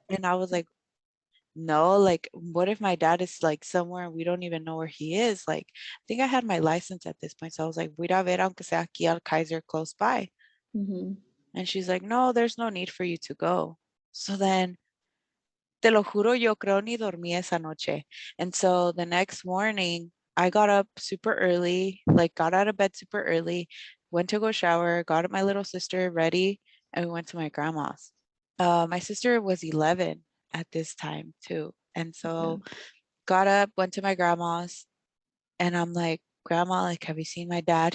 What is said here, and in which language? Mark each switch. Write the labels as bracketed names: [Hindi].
[English] And I was like, no, like, what if my dad is like somewhere and we don't even know where he is? Like, I think I had my license at this point. So I was like, [Spanish] voy a ir a ver aunque sea aquí al Kaiser [English] close by. Mm-hmm. And she's like, no, there's no need for you to go. So then, [Spanish] te lo juro, yo creo ni dormí esa noche. [English] And so the next morning, I got up super early, like got out of bed super early, went to go shower, got my little sister ready, and we went to my grandma's. My sister was 11 at this time too. And Yeah. so got up, went to my grandma's, and I'm like, Grandma, like, have you seen my dad?